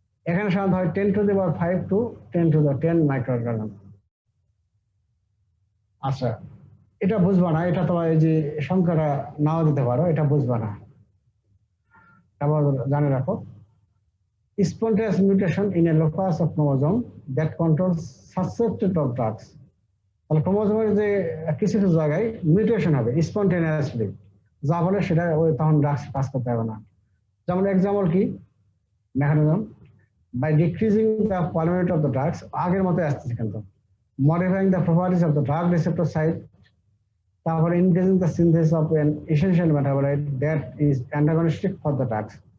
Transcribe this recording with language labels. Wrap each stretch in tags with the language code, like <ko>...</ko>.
<bn>এখানে সাধারণত হয়</bn> <en>10 to the power 5 to 10 to the 10</en> <bn>microgram. আচ্ছা, এটা বুঝবা না, এটা তোমার এই যে সংখ্যাটা নাও দিতে পারো, এটা বুঝবা না, আবার জানে রাখো।</bn> <en>Spontaneous mutation in a locus of chromosome that controls susceptibility of drugs.</en> <bn>তাহলে ক্রোমোজোমের যে কিছু কিছু জায়গায় মিউটেশন হবে স্পন্টেনিয়াসলি, যা বলে সেটা ওই তখন ড্রাগস কাজ করতে হবে না। যেমন এক্সাম্পল কি?</bn> <en>mechanism by decreasing the permeability of the drugs,</en> <bn>আগের মতো আসতেছে কিন্তু,</bn> <en>Modifying the properties of the drug receptor site, তারপরে increasing the synthesis of an essential metabolite that is antagonistic for the drugs.</en>